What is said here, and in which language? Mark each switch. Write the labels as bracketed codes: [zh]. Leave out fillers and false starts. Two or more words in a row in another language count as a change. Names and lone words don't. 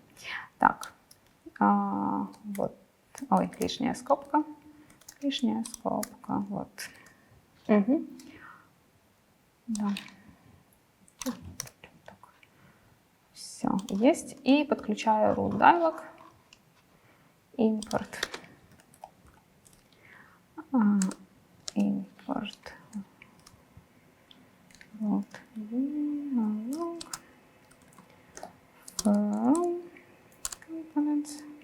[ru] Так, вот. Ой, лишняя скобка. Лишняя скобка, вот. Угу. Да. Все, есть. И подключаю [en] root dialog. [ru] Import. [en] Import. [ru] Вот. Dialog. [en] From components.